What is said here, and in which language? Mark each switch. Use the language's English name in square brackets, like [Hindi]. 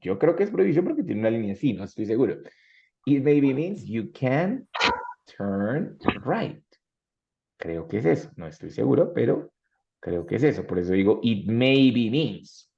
[Spanish] Yo creo que es prohibición porque tiene una línea así, no estoy seguro. [English] It maybe means you can turn right. [Spanish] Creo que es eso. No estoy seguro, pero creo que es eso. Por eso digo [English] it maybe means.